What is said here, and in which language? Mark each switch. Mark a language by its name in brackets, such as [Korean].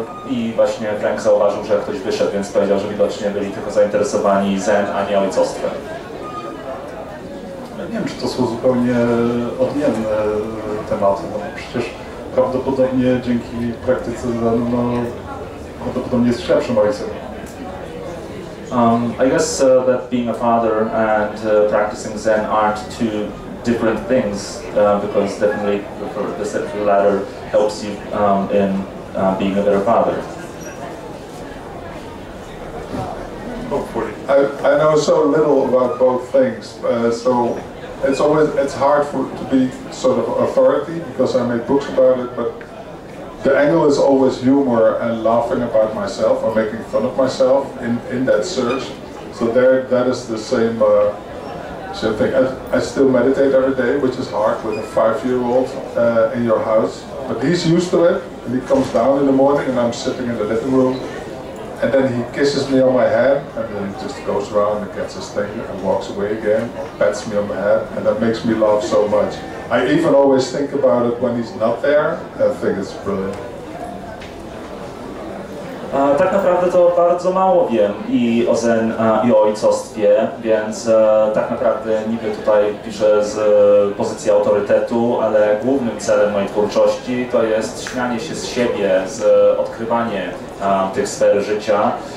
[Polish] I właśnie Frenk zauważył, że ktoś wyszedł, więc powiedział, że widocznie byli tylko zainteresowani Zen, a nie ojcostwem. Nie wiem, czy to są zupełnie odmienne tematy, no przecież prawdopodobnie dzięki praktyce prawdopodobnie jest lepszym ojcem. [English] I guess that being a father and practicing Zen aren't two different things, because definitely the latter helps you in being a better father. I know so little about both things, so it's hard to be sort of authority because I made books about it, but the angle is always humor and laughing about myself or making fun of myself in that search. So that is the same thing. I still meditate every day, which is hard with a 5-year-old in your house, but he's used to it, and he comes down in the morning and I'm sitting in the living room And then he kisses me on my head, and then he just goes around and gets his thing and walks away again, or pats me on the head, and that makes me laugh so much. I even always think about it when he's not there. I think it's brilliant. [Polish] Tak naprawdę to bardzo mało wiem i o Zen, i o ojcostwie, więc tak naprawdę niby tutaj piszę z pozycji autorytetu, ale głównym celem mojej twórczości to jest śmianie się z siebie, z odkrywanie tych sfer życia.